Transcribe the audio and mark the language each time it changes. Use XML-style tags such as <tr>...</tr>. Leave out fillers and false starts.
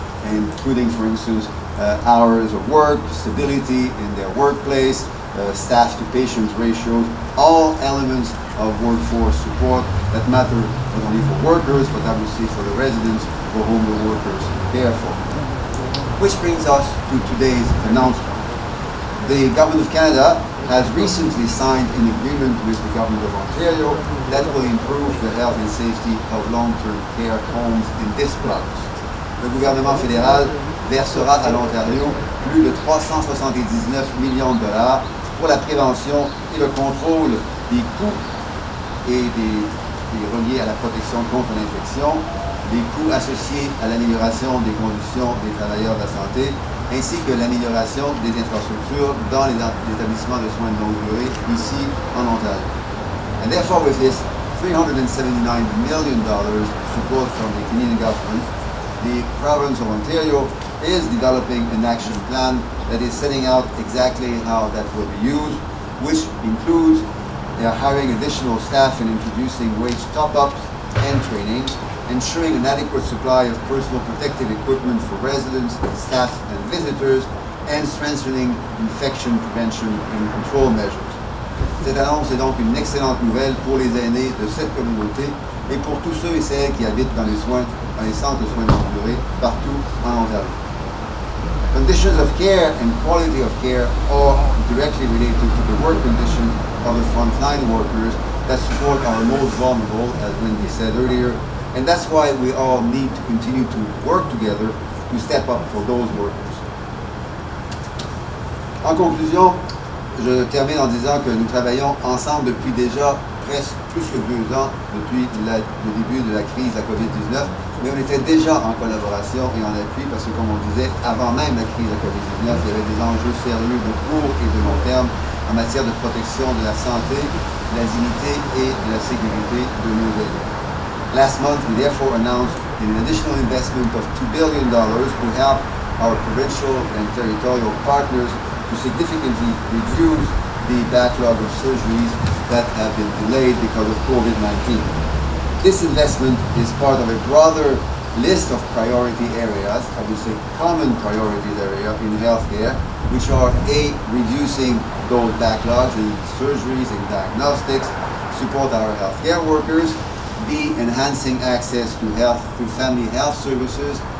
<en>including, for instance, hours of work, stability in their workplace, staff-to-patient ratios, all elements of workforce support that matter not only for workers, but obviously for the residents for whom the workers care for. Which brings us to today's announcement. The Government of Canada has recently signed an agreement with the Government of Ontario that will improve the health and safety of long-term care homes in this province.</en> <fr>Le gouvernement fédéral versera à l'Ontario plus de 379 millions de dollars pour la prévention et le contrôle des coûts et des reliés à la protection contre l'infection, des coûts associés à l'amélioration des conditions des travailleurs de la santé, ainsi que l'amélioration des infrastructures dans les établissements de soins de longue durée ici en Ontario.</fr> <en>And therefore, with this $379 million support from the Canadian government, the province of Ontario is developing an action plan that is setting out exactly how that will be used, which includes they are hiring additional staff and introducing wage top-ups and training, ensuring an adequate supply of personal protective equipment for residents, staff and visitors, and strengthening infection prevention and control measures.</en> <fr>Cette annonce est donc une excellente nouvelle pour les aînés de cette communauté et pour tous ceux et celles qui habitent dans les centres de soins de longue durée partout en Ontario.</fr> <en>Conditions of care and quality of care are directly related to the work conditions of the frontline workers that support our most vulnerable, as Wendy said earlier, and that's why we all need to continue to work together to step up for those workers.</en> <fr>En conclusion, je termine en disant que nous travaillons ensemble depuis déjà presque plus que 2 ans, depuis le début de la crise de la COVID-19, mais on était déjà en collaboration et en appui parce que, comme on disait, avant même la crise de la COVID-19, il y avait des enjeux sérieux de court et de long terme en matière de protection de la santé, de la dignité et de la sécurité de nos aînés.</fr> <en>Last month, we therefore announced an additional investment of $2 billion to help our provincial and territorial partners to significantly reduce the backlog of surgeries that have been delayed because of COVID-19. This investment is part of a broader list of priority areas, I would say common priorities area in healthcare, which are A, reducing those backlogs in surgeries and diagnostics, support our healthcare workers, B, enhancing access to health through family health services,</en>